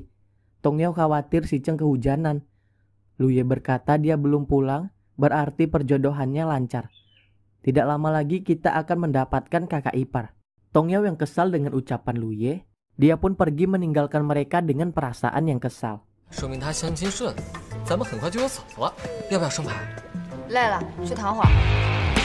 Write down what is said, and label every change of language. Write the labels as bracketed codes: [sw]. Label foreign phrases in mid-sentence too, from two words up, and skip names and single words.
[id] Tong Yao khawatir si Cheng kehujanan. Lu Ye berkata dia belum pulang, berarti perjodohannya lancar. Tidak lama lagi kita akan mendapatkan kakak ipar. Tong Yao yang kesal dengan ucapan Lu Ye, dia pun pergi meninggalkan mereka dengan perasaan yang kesal. [zh] 说明他相亲顺，咱们很快就有嫂子了，要不要生牌？累了，去躺会儿。